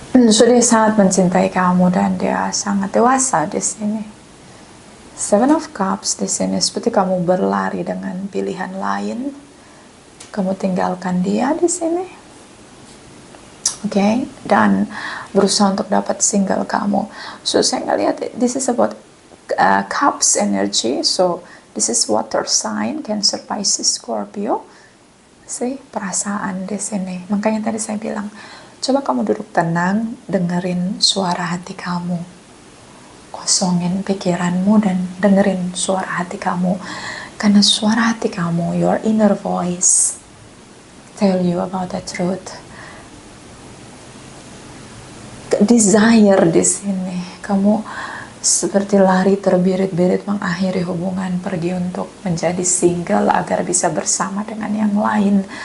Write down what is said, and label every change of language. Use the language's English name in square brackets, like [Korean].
[Indonesian] So dia sangat mencintai kamu dan dia sangat dewasa di sini. Seven of Cups di sini seperti kamu berlari dengan pilihan lain. Kamu tinggalkan dia di sini, okay? Dan berusaha untuk dapat single kamu. So saya ngelihat [English] this is about Cups energy. So this is water sign, Cancer, Pisces, Scorpio. [Indonesian] Perasaan di sini. Makanya tadi saya bilang, coba kamu duduk tenang, dengerin suara hati kamu, kosongin pikiranmu dan dengerin suara hati kamu. Karena suara hati kamu, [English] your inner voice, tell you about the truth. [Indonesian] Desire di sini, kamu seperti lari terbirit-birit mengakhiri hubungan, pergi untuk menjadi single agar bisa bersama dengan yang lain.